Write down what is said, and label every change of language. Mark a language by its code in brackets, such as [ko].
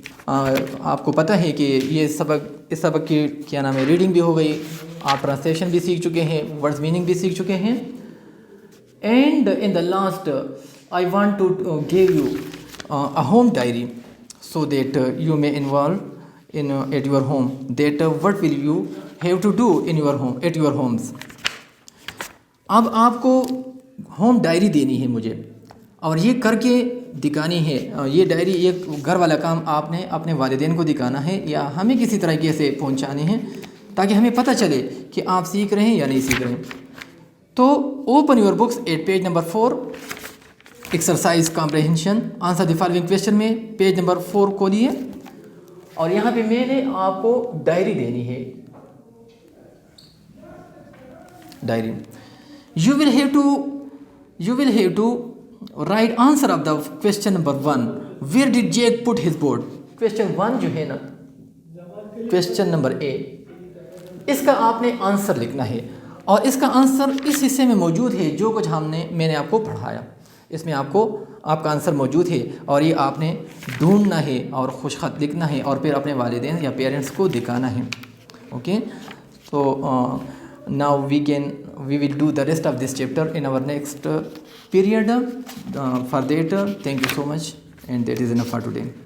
[hi] आपको पता है कि ये सबक, इस सबक की क्या नाम है, रीडिंग भी हो गई, आप ट्रांसलेशन भी सीख चुके हैं, वर्ड्स मीनिंग भी सीख चुके हैं. [en] And in the last I want to give you a home diary so that you may involve in at your home, that what will you have to do in your home, at your homes. [hi] अब आपको home diary देनी है मुझे और ये करके दिखानी है. ये डायरी, ये घर वाला काम आपने अपने वालिदैन को दिखाना है या हमें किसी तरीके से पहुंचाने हैं ताकि हमें पता चले कि आप सीख रहे हैं या नहीं सीख रहे हैं. [en] तो open your books at page number 4, exercise comprehension, answer the following question [hi] में पेज नंबर 4 खोलिए और यहाँ पे मैंने आपको डायरी देनी है. [en] Diary you will have to write answer of the question number 1. Where did Jake put his board? [hi] Question 1 जो है ना, क्वेश्चन नंबर A, इसका आपने आंसर लिखना है और इसका आंसर इस हिस्से में मौजूद है जो कुछ मैंने आपको पढ़ाया. इसमें आपका आंसर मौजूद है और ये आपने ढूंढना है और खुश खत लिखना है और फिर अपने वालिदैन या पेरेंट्स को दिखाना है. [en] Okay, तो now we will do the rest of this chapter in our next period. For that, thank you so much, and that is enough for today.